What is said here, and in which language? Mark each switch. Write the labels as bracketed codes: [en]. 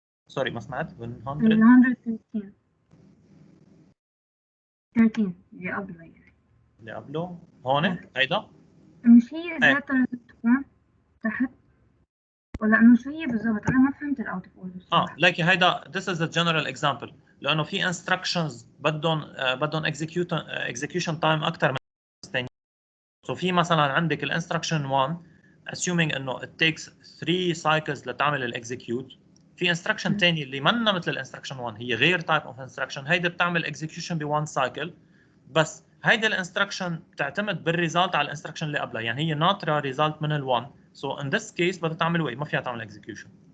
[ar] سوري ما سمعت. بال 100 بال 113 13 اللي قبله يعني اللي قبله هون هيدا مش هي الداتا اللي تكون تحت ولا انه شو هي بالضبط؟ انا ما فهمت الاوت اوف اوردر. لكن هيدا [en] this is a general example [ar] لانه في instructions بدهم [en] execution time [ar] اكثر من ثانيه. سو في مثلا عندك الانستركشن 1 assuming انه [en] it takes 3 cycles [ar] لتعمل الاكزيكيوت. في انستركشن ثاني اللي منا مثل الانستركشن 1 هي غير تايب اوف انستركشن هيدا بتعمل اكزيكيوشن ب1 سايكل بس هيدا الانستركشن بتعتمد بالريزلت على الانستركشن اللي قبلها يعني هي ناطره ريزلت من ال1 سو ان ذس كيس بدها تعمل ويت ما فيها تعمل اكزيكيوشن.